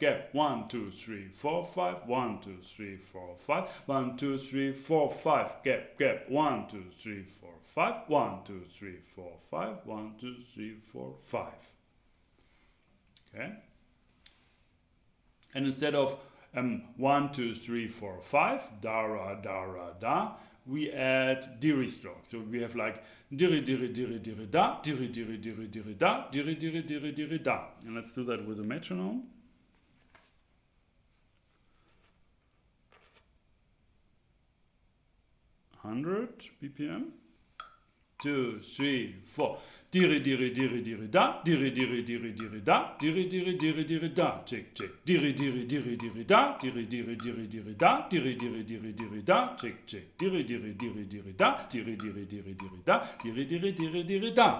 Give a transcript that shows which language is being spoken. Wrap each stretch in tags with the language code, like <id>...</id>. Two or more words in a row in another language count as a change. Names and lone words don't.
<en>1, 2, 3, 4, 5. 1, 2, 3, 4, 5. 1, 2, 3, 4, 5. Gap. 1, 2, 3, 4, 5. 1, 2, 3, 4, 5. 1, 2, 3, 4, 5. Okay. And instead of 1, 2, 3, 4, 5, da ra da ra da, we add diri strokes. So we have like diri diri diri diri da, diri diri diri diri da, diri diri diri diri da. And let's do that with a metronome. BPM. 2, 3, 4. Diri diri diri diri da, diri diri diri diri da, diri diri diri diri da, tick tick. Diri diri diri diri da, diri diri diri diri da, diri diri diri diri da, tick tick. Diri diri diri diri da, diri diri diri diri da, diri diri diri diri da.</en>